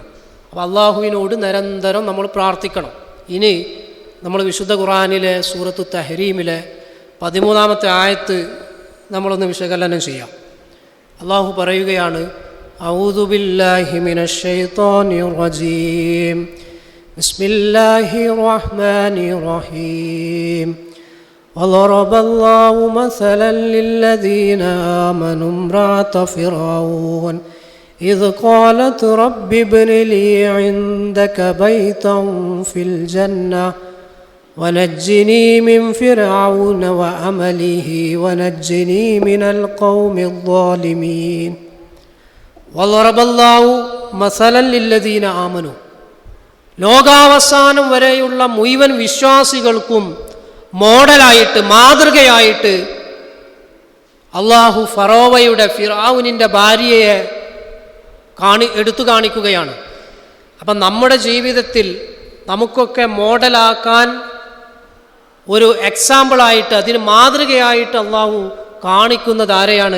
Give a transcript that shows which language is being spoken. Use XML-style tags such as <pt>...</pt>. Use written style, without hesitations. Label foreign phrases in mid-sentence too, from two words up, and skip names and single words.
<ml>അപ്പോൾ അള്ളാഹുവിനോട് നിരന്തരം നമ്മൾ പ്രാർത്ഥിക്കണം. ഇനി നമ്മൾ വിശുദ്ധ ഖുർആനിലെ സൂറത്തു തഹ്രീമിലെ 13-ാമത്തെ ആയത്ത് നമ്മളൊന്ന് വിശകലനം ചെയ്യാം. അള്ളാഹു പറയുകയാണ്,</ml> <ar>أعوذ بالله من الشيطان الرجيم بسم الله الرحمن الرحيم. وضرب الله مثلا للذين آمنوا امرأة فرعون إذ قالت رب ابن لي عندك بيتا في الجنة ونجني من فرعون وعمله ونجني من القوم الظالمين. وضرب الله مثلا للذين آمنوا,</ar> <ml>ലോകാവസാനം വരെയുള്ള മുഴുവൻ വിശ്വാസികൾക്കും മോഡലായിട്ട്, മാതൃകയായിട്ട് അള്ളാഹു ഫറോവയുടെ, ഫിർഔനിൻ്റെ ഭാര്യയെ എടുത്തു കാണിക്കുകയാണ്. അപ്പം നമ്മുടെ ജീവിതത്തിൽ നമുക്കൊക്കെ മോഡലാക്കാൻ ഒരു എക്സാമ്പിളായിട്ട്, അതിന് മാതൃകയായിട്ട് അള്ളാഹു കാണിക്കുന്നത് ആരെയാണ്?</ml>